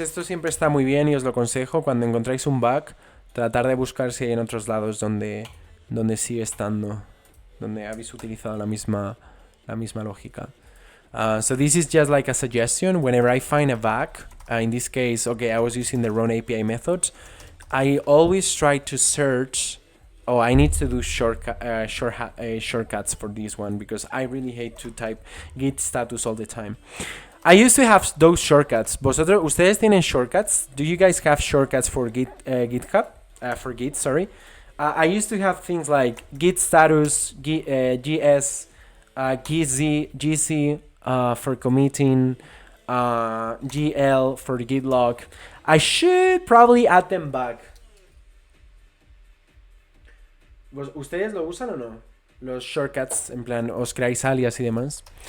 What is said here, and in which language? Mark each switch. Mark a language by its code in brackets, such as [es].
[es] Esto siempre está muy bien y os lo aconsejo cuando encontráis un bug. Tratar de buscar si hay en otros lados donde sigue estando. Donde habéis utilizado la misma lógica. [en] So this is just like a suggestion. Whenever I find a bug, in this case, okay, I was using the wrong API method. I always try to search. Oh, I need to do shortcuts for this one because I really hate to type git status all the time. I used to have those shortcuts. [es] ¿Ustedes tienen shortcuts? [en] Do you guys have shortcuts for GitHub? For Git, sorry. I used to have things like git status, GS, GC for committing, GL for the git log. I should probably add them back. [es] ¿Ustedes lo usan o no? Los shortcuts, en plan, os creáis alias y demás.